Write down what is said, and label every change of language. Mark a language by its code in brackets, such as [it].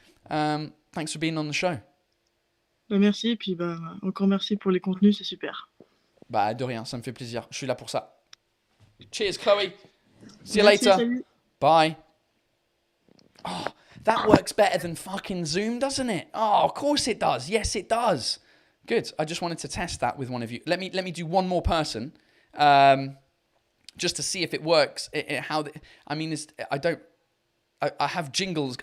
[en] Thanks for being on the show. [fr] Bah, merci, et puis bah, encore merci pour les contenus, c'est super. Bah de rien, ça me fait plaisir, je suis là pour ça. [en] Cheers Chloe. See you [fr] Merci, [en] later. [fr] salut. [en] Bye. Oh, that works better than fucking Zoom, doesn't it? Oh, of course it does. Yes, it does. Good. I just wanted to test that with one of you. Let me do one more person, just to see if it works. I have jingles.